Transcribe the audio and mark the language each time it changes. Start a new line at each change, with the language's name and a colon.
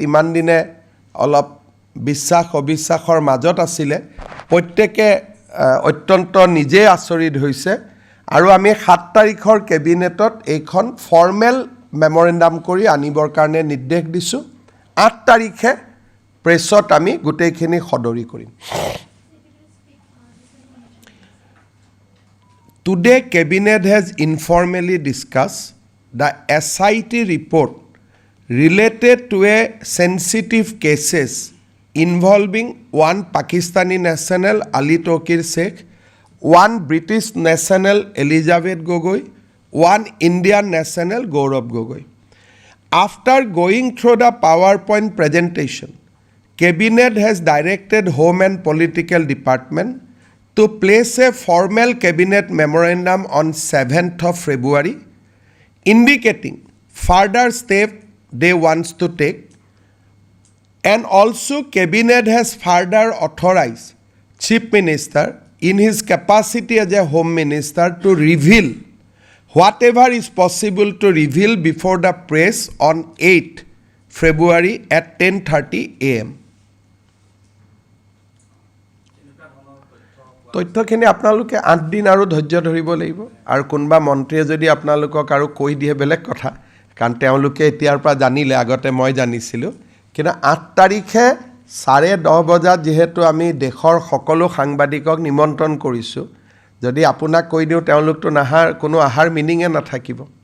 Assamese: ইমান দিনে অলপ বিশ্বাস অবিশ্বাসৰ মাজত আছিলে, প্ৰত্যেকে অত্যন্ত নিজে আচৰিত হৈছে। আৰু আমি 7 তাৰিখৰ কেবিনেটত এইখন ফৰ্মেল মেমৰেণ্ডাম কৰি আনিবৰ কাৰণে নিৰ্দেশ দিছোঁ। 8 তাৰিখে প্ৰেছত আমি গোটেইখিনি সদৰি কৰিম।
English: Today, Cabinet has informally discussed the SIT report related to a sensitive cases involving one Pakistani national Ali Tokir Sheikh, one British national Elizabeth Gogoi, one Indian national Gaurav Gogoi. After going through the PowerPoint presentation, Cabinet has directed Home and Political Department to place a formal Cabinet memorandum on 7th of February, indicating further steps they want to take. And also Cabinet has further authorized Chief Minister in his capacity as a Home Minister to reveal whatever is possible to reveal before the press on 8th February at 10:30 AM.
Assamese: তথ্যখিনি আপোনালোকে 8 দিন আৰু ধৈৰ্য ধৰিব লাগিব। আৰু কোনোবা মন্ত্ৰীয়ে যদি আপোনালোকক আৰু কৈ দিয়ে বেলেগ কথা, কাৰণ তেওঁলোকে এতিয়াৰ পৰা জানিলে, আগতে মই জানিছিলোঁ। কিন্তু 8 তাৰিখে 10:30 বজাত যিহেতু আমি দেশৰ সকলো সাংবাদিকক নিমন্ত্ৰণ কৰিছোঁ, যদি আপোনাক কৈ দিওঁ তেওঁলোকতো নাহাৰ কোনো আহাৰ মিনিঙে নাথাকিব।